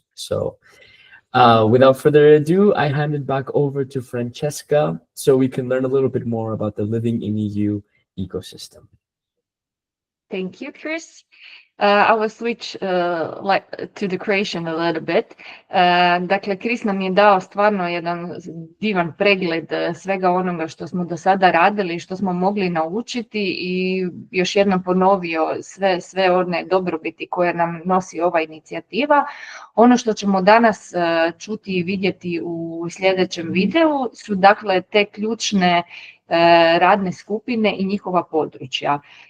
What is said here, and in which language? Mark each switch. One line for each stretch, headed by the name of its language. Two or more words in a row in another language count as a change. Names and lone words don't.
English: So without further ado, I hand it back over to Francesca so we can learn a little bit more about the Living in EU ecosystem. Thank you, Chris. I will switch to the Croatian a little bit.
Croatian: Dakle, Chris nam je dao stvarno jedan divan pregled svega onoga što smo do sada radili i što smo mogli naučiti i još jednom ponovio sve one dobrobiti koje nam nosi ova inicijativa. Ono što ćemo danas čuti i vidjeti u sljedećem videu su dakle te ključne radne skupine i njihova područja.